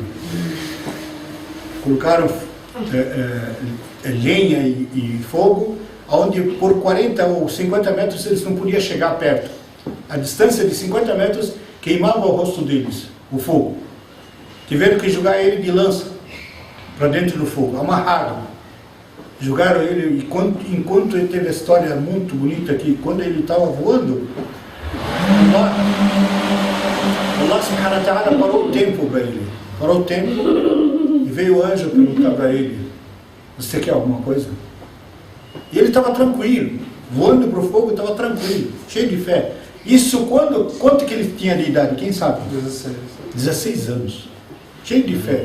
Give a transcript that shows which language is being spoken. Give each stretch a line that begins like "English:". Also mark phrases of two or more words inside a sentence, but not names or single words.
Portuguese: Colocaram lenha e fogo, onde por 40 ou 50 metros eles não podiam chegar perto. A distância de 50 metros queimava o rosto deles, o fogo. Tiveram que jogar ele de lança para dentro do fogo, amarrado. Jogaram ele, enquanto ele teve a história muito bonita que quando ele estava voando,
Arabic: الله سبحانه وتعالى
Portuguese: parou o tempo para ele. Parou o tempo e veio o anjo perguntar para ele, você quer alguma coisa? E ele estava tranquilo, voando para o fogo, estava tranquilo, cheio de fé. Isso quanto que ele tinha de idade? Quem sabe? 16 anos. Cheio de fé.